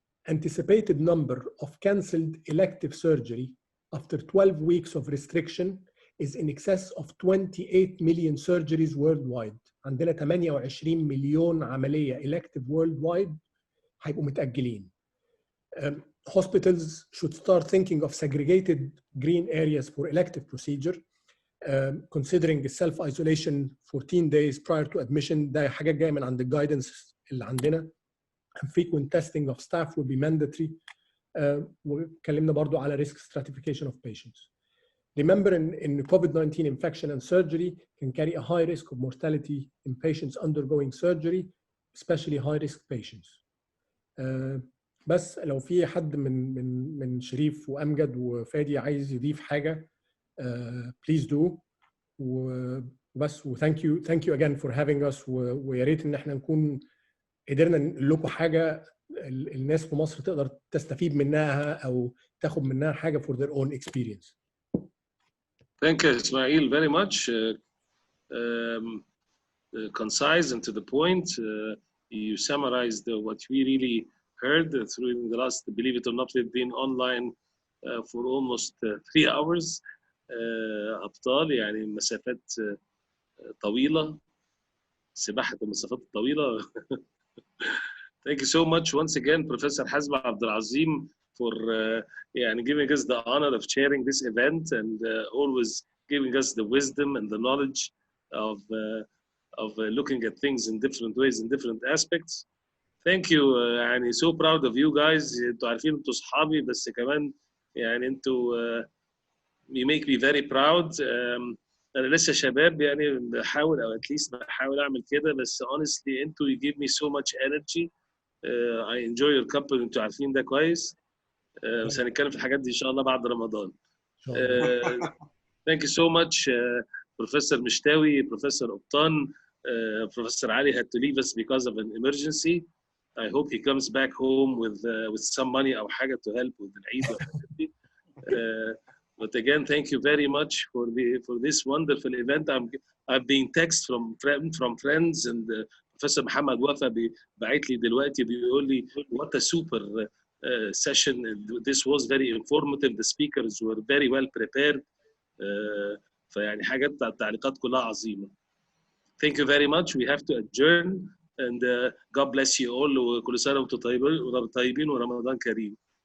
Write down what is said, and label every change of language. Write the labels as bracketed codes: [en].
[en] Anticipated number of cancelled elective surgery after 12 weeks of restriction is in excess of 28 million surgeries worldwide. [ar] عندنا 28 مليون عملية [en] elective worldwide [ar] هيبقوا متأجلين. [en] Hospitals should start thinking of segregated green areas for elective procedure, considering self-isolation 14 days prior to admission. [ar] ده حاجات جاية من عند الجايدنس اللي عندنا. [en] Frequent testing of staff will be mandatory. [ar] وكلمنا برضو على [en] risk stratification of patients. Remember, in COVID-19 infection and surgery can carry a high risk of mortality in patients undergoing surgery, especially high-risk patients. [ar] بس لو في حد من شريف وأمجد وفادي عايز يضيف حاجة, [en] please do. [ar] وبس [en] thank you again for having us. [ar] ويا ريت إن احنا نكون قدرنا نقول لكم حاجة الناس في مصر تقدر تستفيد منها أو تاخد منها حاجة [en] for their own experience. Thank you, Ismail, very much. Concise and to the point. You summarized what we really heard through the last, believe it or not, we've been online for almost 3 hours. [ar] أبطال يعني مسافات طويلة، سباحة المسافات الطويلة. [en] Thank you so much once again, Professor Hazm Abdelazim, for giving us the honor of chairing this event and always giving us the wisdom and the knowledge of looking at things in different ways, in different aspects. Thank you. So proud of you guys. [ar] انتوا عارفين انتوا صحابي بس كمان انتوا [en] you make me very proud. [ar] أنا لسه شباب بحاول أو [en] at least [ar] بحاول أعمل كده، بس [en] honestly [ar] انتوا [en] you give me so much energy. I enjoy your company. [ar] انتوا عارفين ده كويس. بس هنتكلم في الحاجات دي ان شاء الله بعد رمضان. [en] Thank you so much, Professor Mishtawi, Professor Upton. Professor Ali had to leave us because of an emergency. I hope he comes back home with some money or [ar] حاجة [en] to help with [ar] العيد والحاجات دي. [en] But again, thank you very much for this wonderful event. I've been text from friends, and Professor Muhammad Wafa [ar] بعت لي دلوقتي بيقول لي [en] what a super session. This was very informative. The speakers were very well prepared. [ar] فيعني حاجات التعليقات كلها عظيمة. [en] Thank you very much. We have to adjourn, and God bless you all. [ar] وكل سنة وانتم طيبين ورمضان كريم.